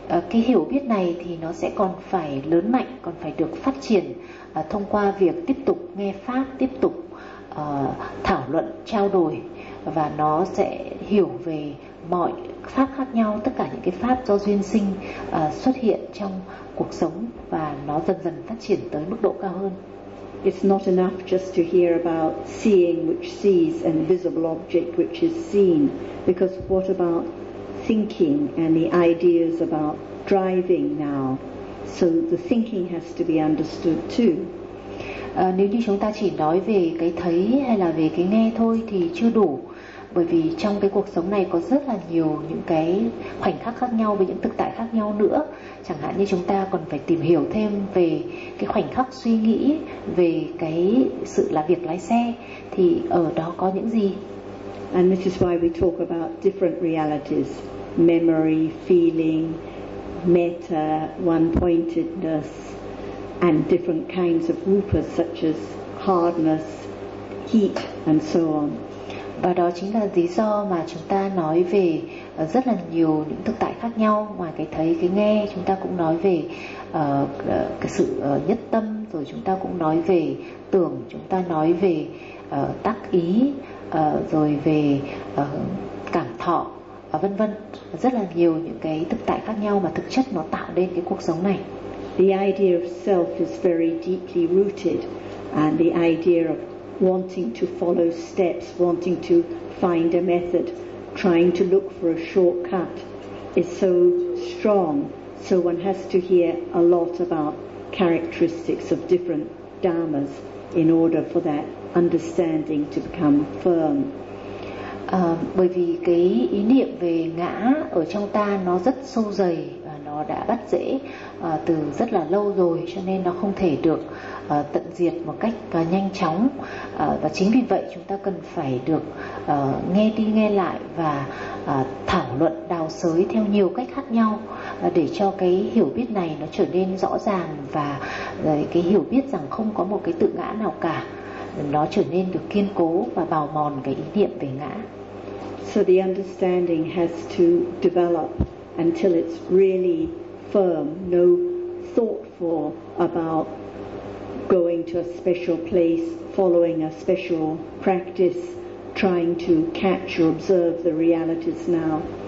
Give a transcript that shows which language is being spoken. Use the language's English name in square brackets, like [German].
[Vietnamese] Cái hiểu biết này thì nó sẽ còn phải lớn mạnh, còn phải được phát triển thông qua việc tiếp tục nghe pháp, tiếp tục thảo luận, trao đổi, và nó sẽ hiểu về mọi pháp khác nhau, tất cả những cái pháp do duyên sinh xuất hiện trong cuộc sống, và nó dần dần phát triển tới mức độ cao hơn. [English] It's not enough just to hear about seeing which sees and visible object which is seen, because what about thinking and the ideas about driving now? So the thinking has to be understood too. [Vietnamese] Nếu như chúng ta chỉ nói về cái thấy hay là về cái nghe thôi thì chưa đủ, bởi vì trong cái cuộc sống này có rất là nhiều những cái khoảnh khắc khác nhau với những thực tại khác nhau nữa. Chẳng hạn như chúng ta còn phải tìm hiểu thêm về cái khoảnh khắc suy nghĩ, về cái sự là việc lái xe, thì ở đó có những gì. [English] And this is why we talk about different realities: memory, feeling, metta, one-pointedness, and different kinds of rupas such as hardness, heat, and so on. [Vietnamese] Và đó chính là lý do mà chúng ta nói về rất là nhiều những thực tại khác nhau. Ngoài cái thấy, cái nghe, chúng ta cũng nói về cái sự nhất tâm, rồi chúng ta cũng nói về tưởng, chúng ta nói về tác ý, rồi về cảm thọ, vân vân, rất là nhiều những cái thực tại khác nhau mà thực chất nó tạo nên cái cuộc sống này. [English] The idea of self is very deeply rooted, and the idea of wanting to follow steps, wanting to find a method, trying to look for a shortcut is so strong, so one has to hear a lot about characteristics of different dharmas in order for that understanding to become firm. [Vietnamese] Bởi vì cái ý niệm về ngã ở trong ta nó rất sâu dày, nó đã bắt rễ từ rất là lâu rồi, cho nên nó không thể được tận diệt một cách nhanh chóng. Và chính vì vậy chúng ta cần phải được nghe đi nghe lại và thảo luận, đào xới theo nhiều cách khác nhau để cho cái hiểu biết này nó trở nên rõ ràng, và cái hiểu biết rằng không có một cái tự ngã nào cả, nó trở nên được kiên cố và bào mòn cái ý niệm về ngã. [English] So the understanding has to develop until it's really firm, no thoughtful about going to a special place, following a special practice, trying to catch or observe the realities now.